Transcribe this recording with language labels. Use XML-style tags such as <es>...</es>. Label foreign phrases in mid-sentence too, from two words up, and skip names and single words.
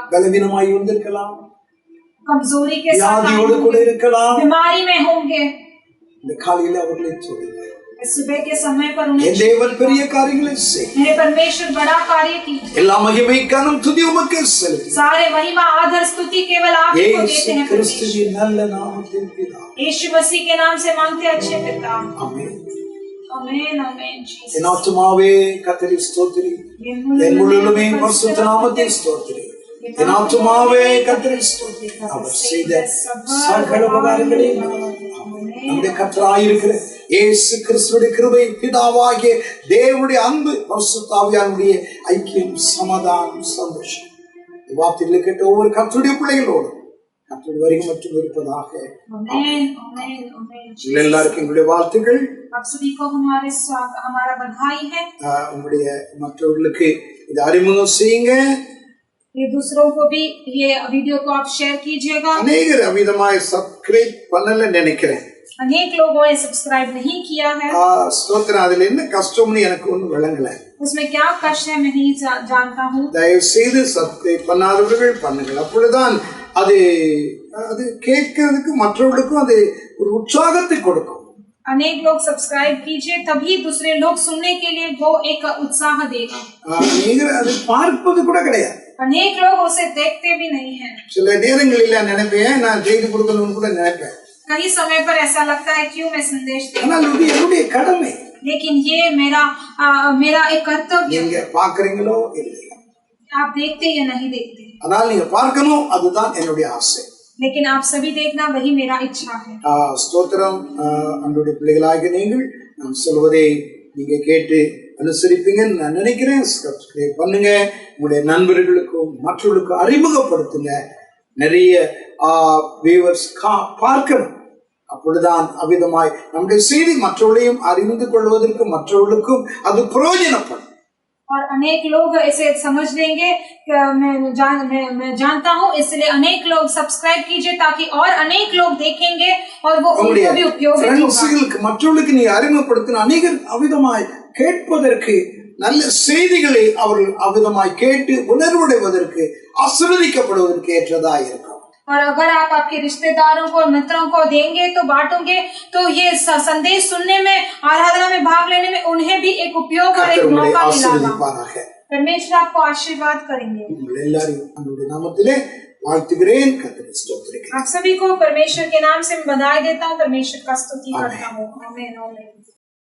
<ta>பலவீனமாய் வந்திருக்கலாம்,</ta> <hi>कमजोरी के साथ आए</hi> <ta>வியாதியோடு கூட</ta> <hi>होंगे,</hi> <ta>இருக்கலாம்.</ta> <hi>बीमारी में होंगे,</hi> <ta>இந்த காலையில அவர்களை சொல்லுங்க.</ta> <hi>इस सुबह के समय पर उन्हें</hi> <ta>என் தேவன் பெரிய காரியங்களை செய்.</ta> <hi>मेरे परमेश्वर बड़ा कार्य की।</hi> <ta>எல்லா மகிமை கனம் துதி உமக்கே செலுத்தி</ta> <hi>सारे महिमा आदर स्तुति केवल आप ही को देते</hi> <ta>இயேசு</ta> <hi>हैं।</hi> <ta>கிறிஸ்துவின் நல்ல நாமத்தில் பிதாவே.</ta> <hi>यीशु मसीह के नाम से मांगते हैं अच्छे पिता।</hi> <ta>ஆமென்.</ta> <hi>आमीन आमीन जीसस।</hi> <ta>என் ஆத்துமாவே கர்த்தரை ஸ்தோத்திரி. என் முழுமே பரிசுத்த நாமத்தை ஸ்தோத்திரி. என் ஆத்துமாவே கர்த்தரை ஸ்தோத்திரி. அவர் செய்த சகல உபகாரங்களையும் நம்முடைய கர்த்தராயிருக்கிற இயேசு கிறிஸ்துவின் கிருபை, பிதாவாகிய தேவனுடைய அன்பு, பரிசுத்த ஆவியானுடைய ஐக்கியம், சமாதானம், சந்தோஷம் வார்த்தைகளை கேட்ட ஒவ்வொரு கர்த்தருடைய பிள்ளைகளோடு கர்த்தருடைய வருகை மற்றும் இருப்பதாக.</ta> <hi>आमीन आमीन आमीन।</hi> <ta>எல்லாருக்கும் எங்களுடைய வாழ்த்துக்கள்.</ta> <hi>आप सभी को हमारा बधाई है।</hi> <ta>உங்களுடைய மற்றவர்களுக்கு இதை அறிமுகம் செய்யுங்க.</ta> <hi>ये दूसरों को भी ये वीडियो को आप शेयर कीजिएगा।</hi> <ta>அநேகர் அமிதமாய் சப்ஸ்கிரைப் பண்ணல நினைக்கிறேன்.</ta> <hi>अनेक लोगों ने सब्सक्राइब नहीं किया है।</hi> <ta>ஸ்தோத்திரம். அதுல என்ன கஷ்டம்னு எனக்கு ஒன்றும் விளங்கல.</ta> <hi>उसमें क्या कष्ट है मैं नहीं जानता हूँ।</hi> <ta>தயவு செய்து சப்ஸ்கிரைப் பண்ணாதவர்கள் பண்ணுங்கள். அப்பொழுதுதான் அது அது கேட்கிறதுக்கு மற்றவர்களுக்கும் அது ஒரு உற்சாகத்தை கொடுக்கும்.</ta> <hi>अनेक लोग सब्सक्राइब कीजिए, तभी दूसरे लोग सुनने के लिए वो एक उत्साह देगा।</hi> <ta>அநேகர் அது பார்ப்பது கூட கிடையாது.</ta> <hi>अनेक लोग उसे देखते भी नहीं हैं।</hi> <ta>சில நேரங்களில் நினைப்பேன், நான் செய்து கொடுக்கணும்னு கூட நினைப்பேன்.</ta> <hi>कई समय पर ऐसा लगता है क्यों मैं संदेश दूं।</hi> <ta>ஆனால் இது என்னுடைய கடமை.</ta> <hi>लेकिन ये मेरा एक कर्तव्य।</hi> <ta>நீங்க பாக்குறீங்களோ இல்லையா,</ta> <hi>आप देखते या नहीं देखते,</hi> <ta>ஆனால் நீங்க பார்க்கணும், அதுதான் என்னுடைய ஆசை.</ta> <hi>लेकिन आप सभी देखना वही मेरा इच्छा है।</hi> <ta>ஸ்தோத்திரம். அன்றைய பிள்ளைகளாக நீங்கள் நான் சொல்வதை நீங்க கேட்டு அனுசரிப்பீங்கன்னு நான் நினைக்கிறேன். சப்ஸ்கிரைப் பண்ணுங்க, உங்களுடைய நண்பர்களுக்கும் மற்றவர்களுக்கும் அறிமுகப்படுத்துங்க. நிறைய வியூவர்ஸ் பார்க்கணும். அப்பொழுதுதான் அவ்விதமாய் நம்முடைய செய்தி மற்றவர்களையும் அறிந்து கொள்வதற்கு மற்றவர்களுக்கும் அது பிரயோஜனப்படும்.</ta> <hi>और अनेक लोग इसे समझ लेंगे। मैं जानता हूँ, इसलिए अनेक लोग सब्सक्राइब कीजिए ताकि और अनेक लोग देखेंगे और वो उनको भी उपयोगी होगा।</hi> <ta>மற்றவர்களுக்கு நீ அறிமுகப்படுத்தின அநேகர் அவ்விதமாய் கேட்பதற்கு, நல்ல செய்திகளை அவர்கள் அவ்விதமாய் கேட்டு உணர்வடைவதற்கு, ஆசீர்வதிக்கப்படுவதற்கு ஏற்றதா இருக்கும்.</ta> <hi>और अगर आप आपके रिश्तेदारों को, मित्रों को देंगे तो बांटोगे, तो ये संदेश सुनने में, आराधना में भाग लेने में उन्हें भी एक उपयोग और एक मौका मिलेगा। परमेश्वर आपको आशीर्वाद करेंगे।</hi> <ta>नामத்திலே வாழ்த்துகிறேன். கர்த்தரை ஸ்தோத்திரிக்கிறேன்.</ta> <hi>आप सभी को परमेश्वर के नाम से बधाई देता हूँ, परमेश्वर का स्तुति करता हूँ। आमीन आमीन।</hi>